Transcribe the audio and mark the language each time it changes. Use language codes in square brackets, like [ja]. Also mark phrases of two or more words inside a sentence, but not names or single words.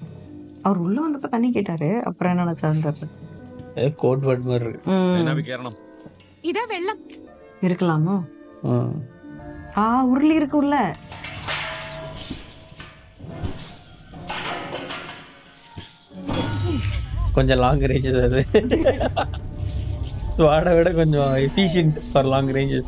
[ta] அவர் உள்ள வந்தப்ப தண்ணி கேட்டாரு. அப்புறம் என்ன நினைச்சாரு? [en] code word [ta] மாதிரி இருக்கு. [ml] എന്നാ കേറണം. ഇതാ വെള്ളം. [ta] இருக்கலாமோ? உருளி இருக்கு உள்ள. கொஞ்சம் [en] long ranges [ta] அது. ஸ்வாடை விட கொஞ்சம் [en] efficient for long ranges.